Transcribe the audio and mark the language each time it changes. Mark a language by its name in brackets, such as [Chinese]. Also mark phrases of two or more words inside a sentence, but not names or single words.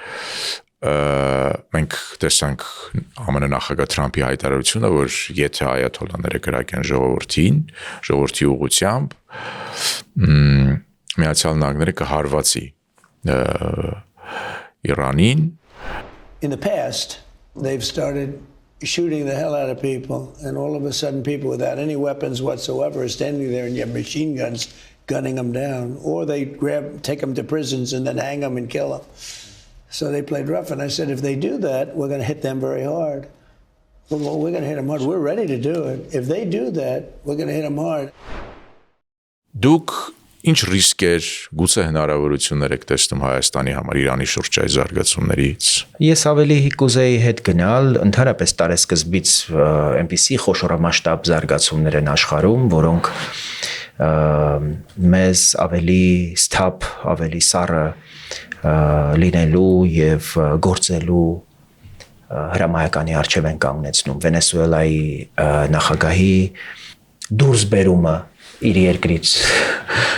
[Armenian] Մենք տեսանք ԱՄՆ նախագահ Թրամփի հայտարարությունը, որ եթե այաթոլաները կրակեն ժողովրդի ուղղությամբ, Միացյալ Նահանգները կհարվածի Իրանին. [English] In the past, they've started shooting the hell out of people, and all of a sudden people without any weapons whatsoever are standing there and you have machine guns gunning them down, or they take them to prisons and then hang them and kill them. So they played rough, and I said, if they do that, we're going to hit them very hard. Well, we're going to hit them hard. We're ready to do it. If they do that, we're going to hit them hard. [Armenian] Դուք ինչ ռիսկեր, գուցե հնարավորություններ եք տեսնում Հայաստանի համար Իրանի շուրջ այս զարգացումներից։ Ես ավելի կուզեի հետ գնալ, ընդհանրապես տարեսկզբից այնպիսի խոշորամասշտաբ զարգացումներ են աշխարհում, որոնք մեզ ավելի սթափ, ավելի սառը լինելու եւ գործելու հրամայականի արժև են կանգնեցնում։ Վենեսուելայի նախագահի դուրս բերումը իր երկրից